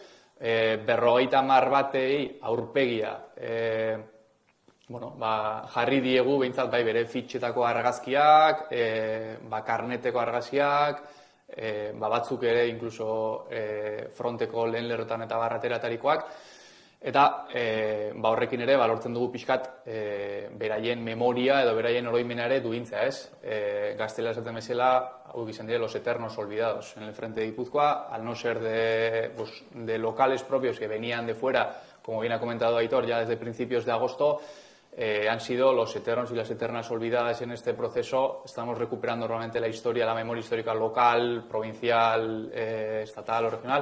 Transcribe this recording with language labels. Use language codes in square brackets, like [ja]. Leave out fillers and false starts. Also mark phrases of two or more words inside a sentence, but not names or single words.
[eu] 50 batei aurpegia jarri diegu, behintzat bere fitxetako argazkiak, karneteko argazkiak, batzuk ere, inkluso fronteko lehen lerrotan eta barrateratarikoak, eta horrekin ere lortzen dugu pixkat beraien memoria edo beraien oroimena ere duintzea, ez? Gaztela esaten bezala, hau izan dira [es] los eternos olvidados en el frente de Guipúzcoa, al no ser de locales propios que venían de fuera, como bien ha comentado Aitor, ya desde principios de agosto, han sido los eternos y las eternas olvidadas en este proceso. Estamos recuperando normalmente la historia, la memoria histórica local, provincial, estatal o regional.